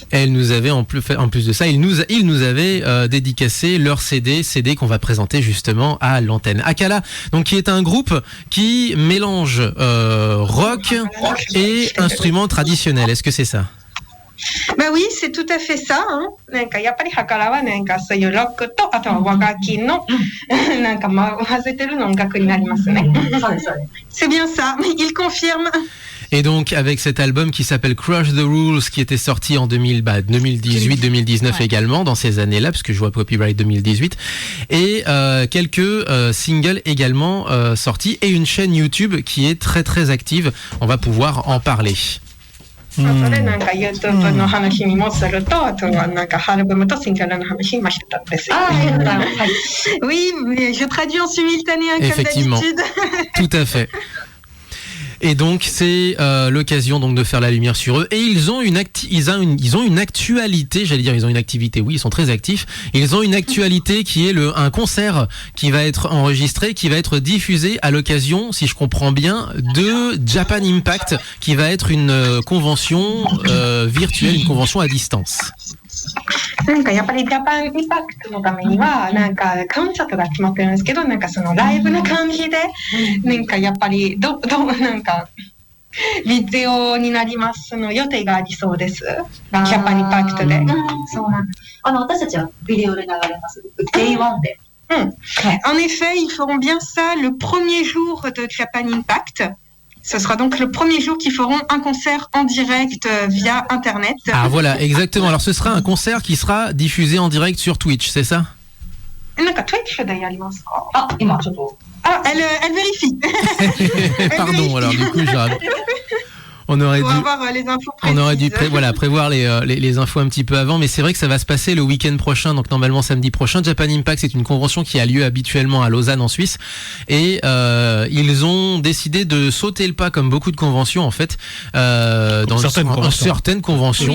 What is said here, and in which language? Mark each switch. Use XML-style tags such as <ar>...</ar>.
<fr>Elle nous avait en plus de ça, ils nous avaient dédicacé leur CD qu'on va présenter justement à l'antenne. Akala, donc qui est un groupe qui mélange rock et instruments traditionnels. Est-ce que c'est ça? Bah oui, c'est tout à fait ça.</fr> <ja>Yappari Hakara waそういうロックとあとは和楽器の混ぜてる音楽になりますね。</ja> <fr>C'est bien ça. Il confirme. Et donc avec cet album qui s'appelle Crush the Rules, qui était sorti en 2018-2019 également, dans ces années-là, parce que je vois Copyright 2018, et quelques singles également sortis, et une chaîne YouTube qui est très très active. On va pouvoir en parler.</fr> <ja>それなんか YouTube の話にもすると、あとはなんかアルバムとシングルの話今してたんですよ。</ja> <fr>Oui, mais je traduis en simultané comme d'habitude. Tout à fait. Et donc c'est l'occasion donc de faire la lumière sur eux, et ils ont une actualité, j'allais dire ils ont une activité, oui ils sont très actifs, ils ont une actualité qui est un concert qui va être enregistré, qui va être diffusé à l'occasion, si je comprends bien, de Japan Impact, qui va être une convention virtuelle, une convention à distance.</fr> <ja>なんかやっぱりジャパンインパクトのためにはなんかコンサートが決まってるんですけど、なんかそのライブの感じでなんかやっぱりなんかビデオになりますの予定がありそうです。ジャパンインパクトで。そうなんです。私たちはビデオで流れます。 Day1 で。</ja> <fr>En effet, ils feront bien ça le premier jour de Japan Impact. Ce sera donc le premier jour qu'ils feront un concert en direct via Internet. Ah voilà, exactement. Alors ce sera un concert qui sera diffusé en direct sur Twitch, c'est ça?</fr> <ja>なんか Twitch でやりますか？今ちょっと。</ja> <fr>elle vérifie. Pardon, alors du coup, on aurait dû prévoir les infos un petit peu avant, mais c'est vrai que ça va se passer le week-end prochain, donc normalement samedi prochain. Japan Impact, c'est une convention qui a lieu habituellement à Lausanne en Suisse, et ils ont décidé de sauter le pas, comme beaucoup de conventions en fait, dans certaines conventions.</fr>